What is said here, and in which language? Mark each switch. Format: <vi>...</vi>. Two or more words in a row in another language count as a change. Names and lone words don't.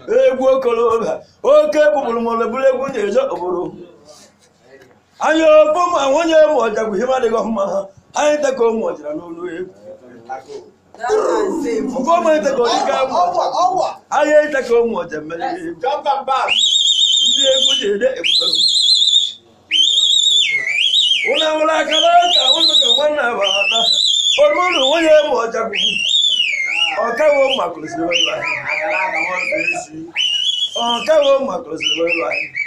<ig>Egwu okolobịa, oke egwu bụrụ m ọlụ bụrụ egwu na-eje obodo. Anyị ofe ụmụ ahụ onye ụmụ ọja bụ ihe adịghị mma. Anyị teka ụmụ ọjara n'olu egwu. Ofe ụmụ anyị teka ọdị ka ụmụ ọja. Anyị teka ụmụ ọja mere egwu.</ig> <en>Jump and back.</en> <ig>Ndị egwu ji ede ebube. Unu awụla aka n'aka, unu ka nwanne abụ ada. Unu ụmụ onye ụmụ ọja bụ. Ọ kawo ụmụ akụrụ siri wee lụọ anyị. Ọ kawo ụmụ akụrụ siri wee lụọ anyị.</ig>